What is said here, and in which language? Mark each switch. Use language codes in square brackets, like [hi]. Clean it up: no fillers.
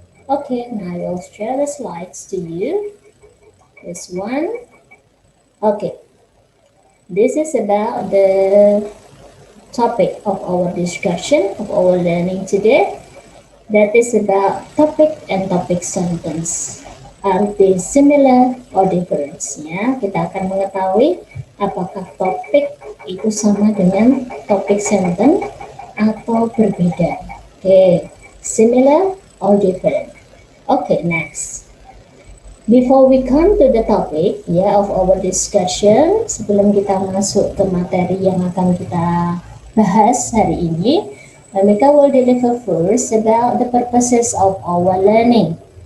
[en] Okay, now I will share the slides to you. This one. Okay, this is about the topic of our discussion, of our learning today. That is about topic and topic sentence. Are they similar or different? [id] Ya, kita akan mengetahui apakah topik itu sama dengan topik sentence atau berbeda. [en] Okay, similar or different. Okay, next. Before we come to the topic of our discussion, [id] sebelum kita masuk ke materi yang akan kita bahas hari ini, [en] Mika will deliver first about the purposes of our learning.